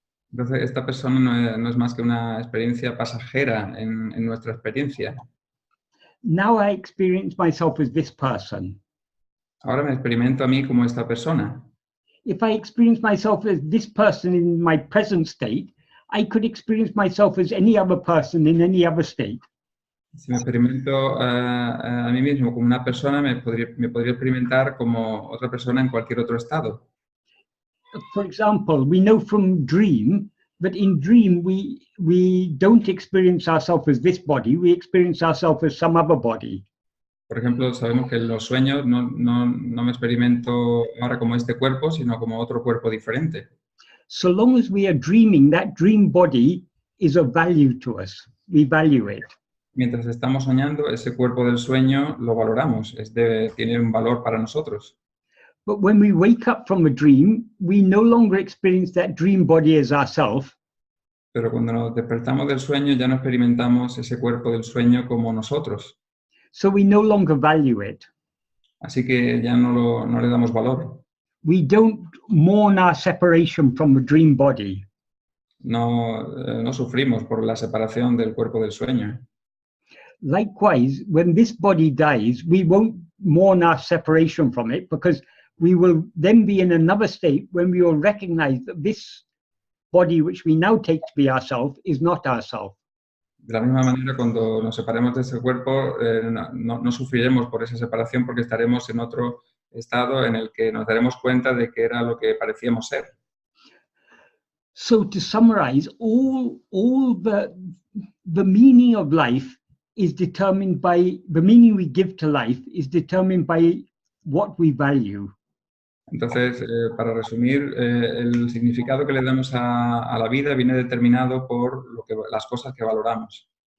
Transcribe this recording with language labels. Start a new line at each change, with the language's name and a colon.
Spanish: Entonces, esta persona no es más que una experiencia pasajera en nuestra experiencia.
English: Now I experience myself as this person.
Spanish: Ahora me experimento a mí como esta persona.
English: If I experience myself as this person in my present state, I could experience myself as any other person in any other state.
Spanish: Si me experimento a mí mismo como una persona, me podría experimentar como otra persona en cualquier otro estado.
English: For example, we know from dream that in dream we don't experience ourselves as this body, we experience ourselves as some other body.
Spanish: Por ejemplo, sabemos que en los sueños no me experimento ahora como este cuerpo, sino como otro cuerpo diferente.
English: So long as we are dreaming, that dream body is of value to us. We value it.
Spanish: Mientras estamos soñando, ese cuerpo del sueño lo valoramos, tiene un valor para nosotros.
English: But when we wake up from a dream, we no longer experience that dream body as ourself.
Spanish: Pero cuando nos despertamos del sueño, ya no experimentamos ese cuerpo del sueño como nosotros.
English: So we no longer value it.
Spanish: Así que ya no le damos valor.
English: We don't mourn our separation from the dream body.
Spanish: No sufrimos por la separación del cuerpo del sueño.
English: Likewise, when this body dies, we won't mourn our separation from it because we will then be in another state when we will recognize that this body which we now take to be ourselves is not ourselves.
Spanish: De la misma manera, cuando nos separemos de ese cuerpo, no sufriremos por esa separación porque estaremos en otro estado en el que nos daremos cuenta de que era lo que parecíamos ser.
English: So to summarize, all the meaning of life is determined by, the meaning we give to life is determined by what we value.
Spanish: Entonces, para resumir, el significado que le damos a la vida viene determinado por las cosas que valoramos.